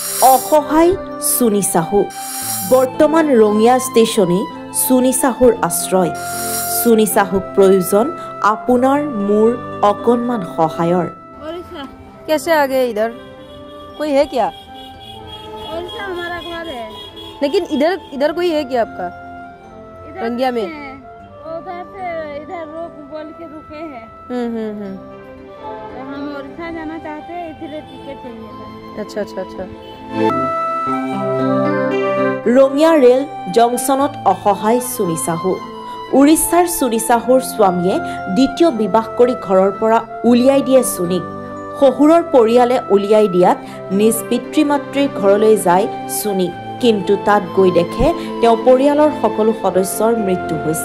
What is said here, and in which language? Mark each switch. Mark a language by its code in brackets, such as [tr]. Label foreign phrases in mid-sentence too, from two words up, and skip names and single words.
[as] অসহায় সুনি সাহু বৰ্তমান ৰঙিয়া ষ্টেচনে সুনি সাহুৰ আশ্ৰয়। সুনি সাহুক প্ৰয়োজন আপোনাৰ মোৰ অকণমান সহায়ৰ। [hi] कैसे आ गए इधर? कोई है क्या? हमारा घर है, लेकिन इधर कोई है क्या आपका? रंगिया में उधर से इधर रोक बोल के रुके हैं। तो हम उड़ीसा जाना चाहते हैं, इसलिए टिकट चाहिए था। अच्छा। [as] ৰঙিয়া ৰেল জংচনত অসহায় সুনি সাহু। উৰিষ্যাৰ সুনি সাহুৰ স্বামীয়ে দ্বিতীয় বিবাহ কৰি ঘৰৰ পৰা উলিয়াই দিয়ে সুনিক। শহুৰৰ পৰিয়ালে উলিয়াই দিয়াত নিজ পিতৃ মাতৃৰ ঘৰলৈ যায় সুনি, কিন্তু তাত গৈ দেখে তেওঁ পৰিয়ালৰ সকলো সদস্যৰ মৃত্যু হৈছে।